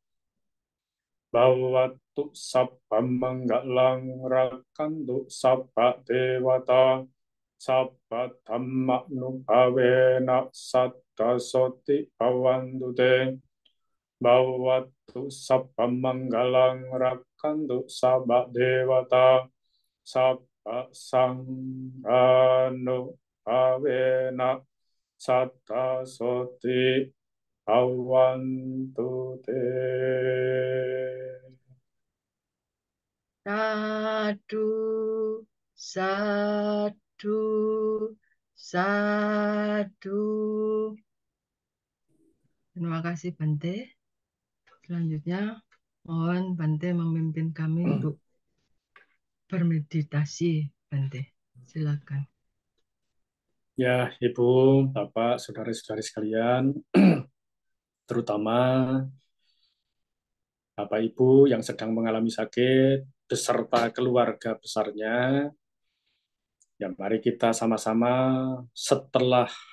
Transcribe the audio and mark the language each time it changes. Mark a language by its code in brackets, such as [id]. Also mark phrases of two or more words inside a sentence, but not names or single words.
[pi] bhavatu sabba manggalang rakkantu sabba devata sabba dhamma nupavena satta soti bhavantu te bhavatu sabba manggalang rakkantu sabba devata sabba sanghano bhavena satta soti bhavantu te. Sadu, sadu, sadu. [id] Terima kasih Bante. Selanjutnya, mohon Bante memimpin kami untuk bermeditasi, Bante. Silakan. Ya, Ibu, Bapak, saudara-saudari sekalian, terutama Bapak Ibu yang sedang mengalami sakit beserta keluarga besarnya, ya mari kita sama-sama setelah